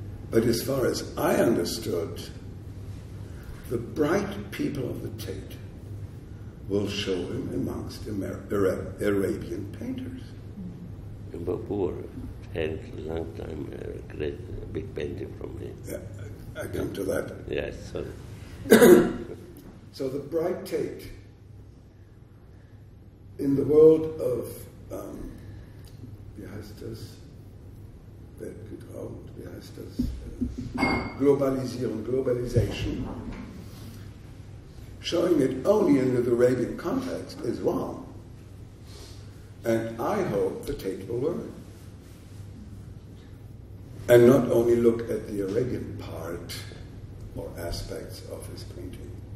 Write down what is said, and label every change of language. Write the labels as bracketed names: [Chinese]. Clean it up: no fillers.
[English] But as far as I understood, the bright people of the Tate will show him amongst Arabian painters. Babur had a long time a great big painting from him. Yeah, I come to that. Yes, sorry. So the bright Tate in the world of, [German] wie heißt das? Weltgetraut, wie heißt das? [English] Globalization, showing it only in the Arabian context is wrong. And I hope the Tate will learn. And not only look at the Arabian part or aspects of his painting.